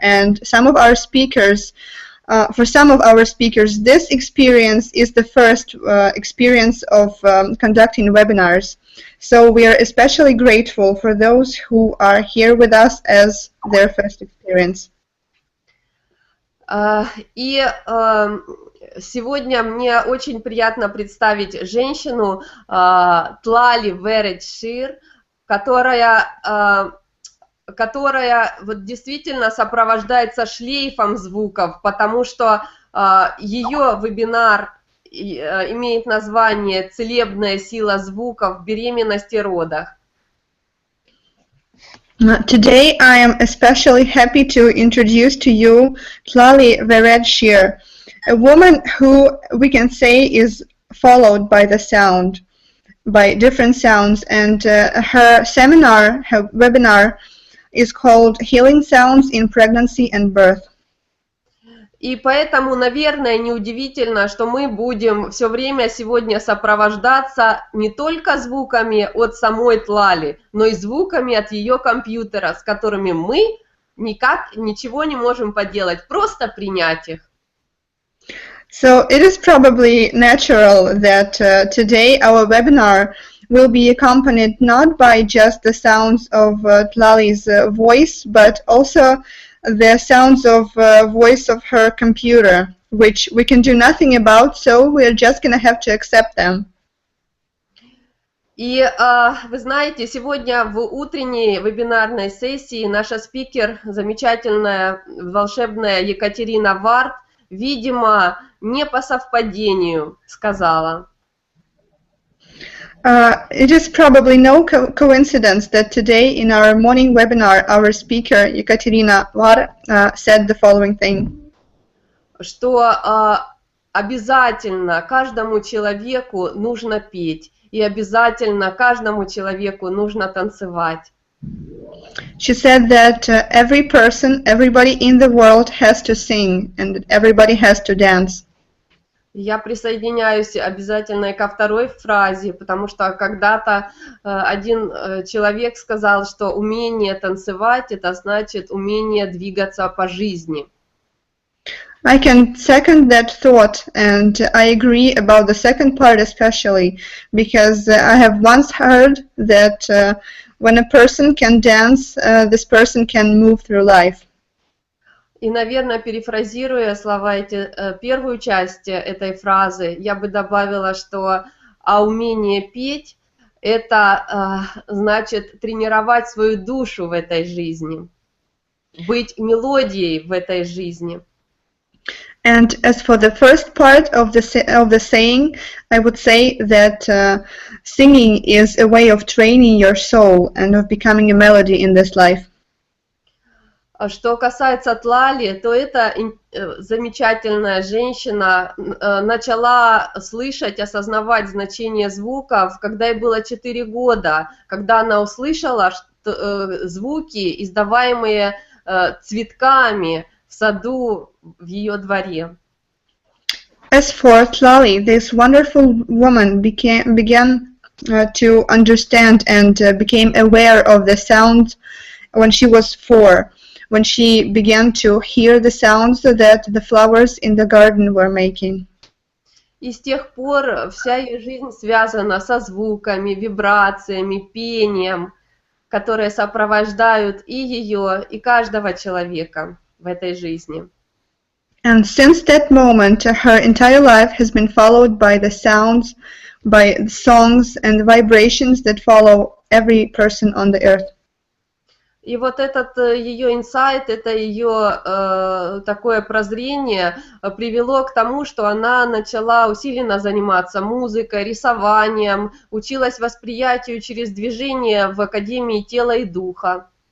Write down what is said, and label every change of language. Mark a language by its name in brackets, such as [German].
[English] And some of our speakers, for some of our speakers, this experience is the first experience of conducting webinars. So we are especially grateful for those who are here with us as their first experience. [Russian] И сегодня мне очень приятно представить женщину Tlalie Vered Shir, которая вот действительно сопровождается шлейфом звуков, потому что ее вебинар имеет название «Целебная сила звуков в беременности и родах». [English] Today I am especially happy to introduce to you Tlalie Vered Shir, a woman who we can say is followed by the sound, by different sounds, and her webinar is called Healing Sounds in Pregnancy and Birth. [Russian] И поэтому, наверное, неудивительно, что мы будем все время сегодня сопровождаться не только звуками от самой Тлали, но и звуками от ее компьютера, с которыми мы ничего не можем поделать, просто принять их. [English] So it is probably natural that today our webinar will be accompanied not by just the sounds of Tlalie's voice, but also the sounds of voice of her computer, which we can do nothing about, so we're just going to have to accept them. [Russian] И вы знаете, сегодня в утренней вебинарной сессии наша спикер, замечательная, волшебная Екатерина Варт, видимо, не по совпадению сказала. [English] It is probably no coincidence that today in our morning webinar our speaker Ekaterina Var said the following thing. [Russian] Что обязательно каждому человеку нужно петь, и обязательно каждому человеку нужно танцевать. [English] She said that everybody in the world has to sing and that everybody has to dance. [Russian] Я присоединяюсь обязательно и ко второй фразе, потому что когда-то один человек сказал, что умение танцевать – это значит умение двигаться по жизни. [English] I can second that thought, and I agree about the second part especially, because I have once heard that when a person can dance, this person can move through life. [Russian] И, наверное, перефразируя слова первую часть этой фразы, я бы добавила, что умение петь – это значит тренировать свою душу в этой жизни, быть мелодией в этой жизни. [English] And as for the first part of the saying, I would say that singing is a way of training your soul and of becoming a melody in this life. [Russian] Что касается Тлали, то эта замечательная женщина начала слышать, осознавать значение звуков, когда ей было 4 года, когда она услышала звуки, издаваемые цветками в саду в ее дворе. [English] As for Tlalie, this wonderful woman began to understand and became aware of the sounds when she was 4. When she began to hear the sounds that the flowers in the garden were making. [Russian] И с тех пор вся ее жизнь связана со звуками, вибрациями, пением, которые сопровождают и ее, и каждого человека в этой жизни. [English] And since that moment, her entire life has been followed by the sounds, by the songs and the vibrations that follow every person on the earth. [Russian] И вот этот ее инсайт, это ее такое прозрение привело к тому, что она начала усиленно заниматься музыкой, рисованием, училась восприятию через движение в Академии тела и духа.